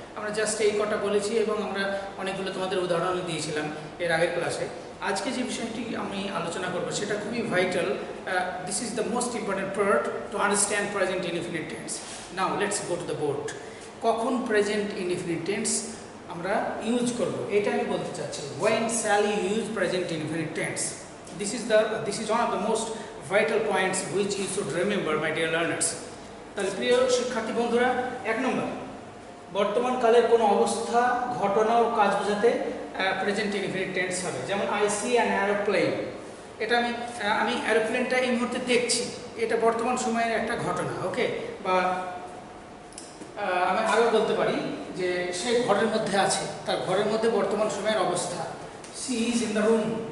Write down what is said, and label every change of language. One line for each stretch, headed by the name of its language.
Bangla: আমরা জাস্ট এই কটা বলেছি এবং আমরা অনেকগুলো তোমাদের উদাহরণ দিয়েছিলাম এর আগের ক্লাসে। আজকে যে বিষয়টি আমি আলোচনা করব সেটা খুবই vital.
English: This is the most important part to understand present indefinite tense. Now let's go to the board.
Bangla: কখন প্রেজেন্ট ইনডিফিনিট টেন্স আমরা ইউজ করব এটা আমি বলতে চাচ্ছি।
English: when shall you use present indefinite tense? This is one of the most vital points which you should remember, my dear learners.
Bangla: তাহলে প্রিয় শিক্ষার্থী বন্ধুরা, 1 নম্বর, বর্তমান কালের কোনো অবস্থা, ঘটনা ও কাজ বোঝাতে প্রেজেন্ট ইনডিফিনিট টেন্স হবে। যেমন
English: I see an aeroplane,
Bangla: এটা আমি এরোপ্লেনটা এই মুহূর্তে দেখছি, এটা বর্তমান সময়ের একটা ঘটনা। ওকে, বা আমি আরও বলতে পারি যে সে ঘরের মধ্যে আছে, তার ঘরের মধ্যে বর্তমান সময়ের অবস্থা।
English: She is in the room.